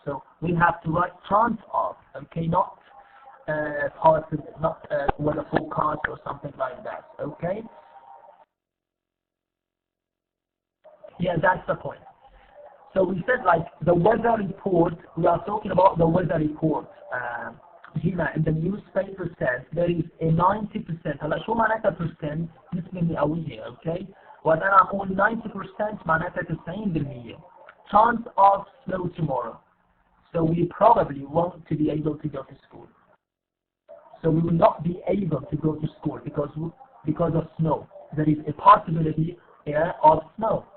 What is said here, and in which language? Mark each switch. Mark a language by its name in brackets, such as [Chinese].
[English] So we have to write chance of, okay, not possible, not weather forecast or something like that, okay? Yeah, that's the point. So we said like the weather report, we are talking about the weather report. هنا in the newspaper says there is a 90%. [Arabic] هلا شو معناتها percent؟ نسبة مئوية، okay؟ وأنا أقول 90% معناتها [English] 90% chance of snow tomorrow. So we probably won't to be able to go to school. So we will not be able to go to school because of snow. There is a possibility of snow.